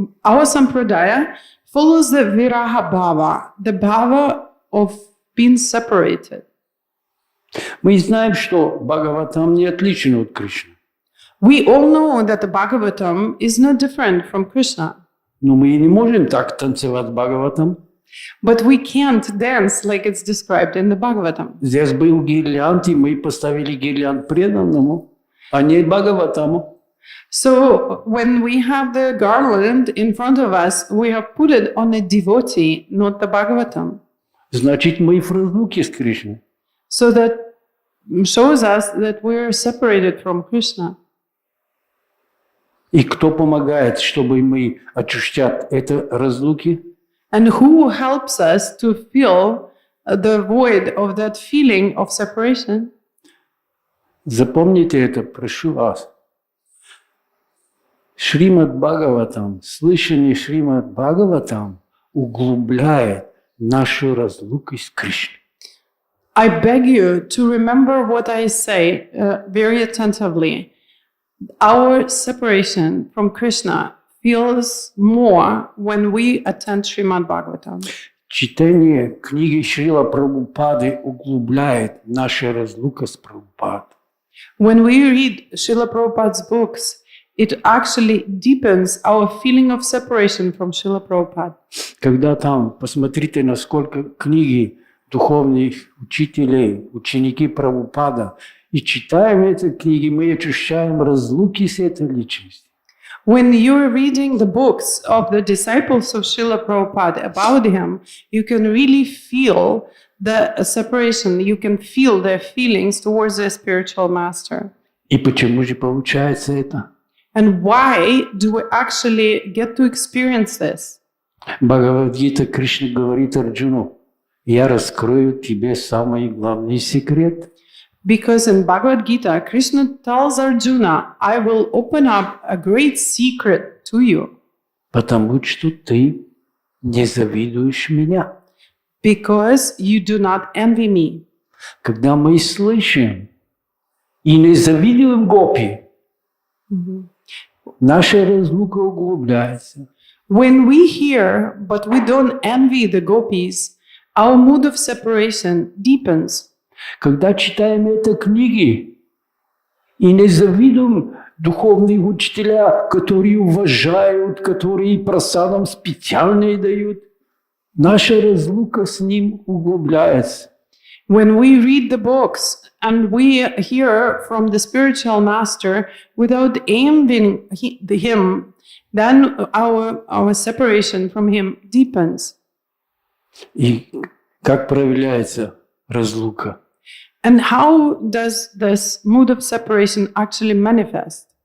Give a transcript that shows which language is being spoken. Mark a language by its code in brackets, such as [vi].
[en] Our sampradaya follows the viraha bhava, the bhava of being separated. [ru] Мы знаем, что Бхагаватам не отличен от Кришны. [en] We all know that the Bhagavatam is not different from Krishna, [ru] Но мы не можем так танцевать Бхагаватам. [en] but we can't dance like it's described in the Bhagavatam. [ru] Здесь был гирлянд, и мы поставили гирлянд преданному, а не Бхагаватаму. [en] So when we have the garland in front of us, we have put it on a devotee, not the Bhagavatam. [ru] Значит, мы в разлуке с Кришной. [en] So that shows us that we're separated from Krishna. [ru] И кто помогает, чтобы мы очищать это разлуки? [en] And who helps us to fill the void of that feeling of separation? [ru] Запомните это, прошу вас. Шримад-бхагаватам, слышание Шримад-бхагаватам углубляет нашу разлуку с Кришной. [en] I beg you to remember what I say very attentively. Our separation from Krishna feels more when we attend Shrimad-bhagavatam. [ru] Читание книги Шрила Прабхупады углубляет нашу разлуку с Прабхупадой. [en] When we read Srila Prabhupada's books, it actually deepens our feeling of separation from Srila Prabhupada. [ru] Когда там, посмотрите, насколько книги духовных учителей, ученики Прабхупада, и читаем эти книги, мы ощущаем разлуки с этой личностью. [en] When you're reading the books of the disciples of Srila Prabhupada about him, you can really feel the separation. You can feel their feelings towards their spiritual master. [ru] И почему же получается это? [en] And why do we actually get to experience this? [ru] Бхагавад-гита Кришна говорит Арджуну: «Я раскрою тебе самый главный секрет». [en] Because in Bhagavad Gita, Krishna tells Arjuna, I will open up a great secret to you. [ru] Потому что ты не завидуешь меня. [en] Because you do not envy me. [ru] Когда мы слышим и не завидуем гопи, наша разлука углубляется. [en] When we hear, but we don't envy the gopis, our mood of separation deepens. [ru] Когда читаем эти книги и не завидуем духовных учителя, которые уважают, которые просадам специально дают, наша разлука с ним углубляется. [en] When we read the books and we hear from the spiritual master without envying him, then our separation from him deepens. [ru] И как проявляется разлука? [en] And how does this mood of separation actually manifest?